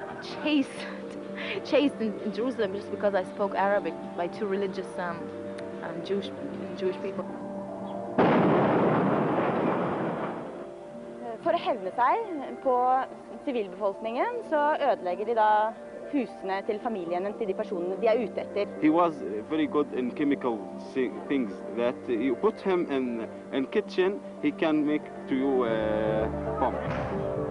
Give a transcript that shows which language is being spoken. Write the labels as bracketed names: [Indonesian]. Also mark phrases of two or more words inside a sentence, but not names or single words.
[English] chased in Jerusalem just because I spoke Arabic by two religious Jewish people. [Norwegian] For å hevne seg på sivilbefolkningen så ødelegger de da husene til familiene til de personene de ute etter. [English] He was very good in chemical things that you put him in kitchen, he can make to you bomb.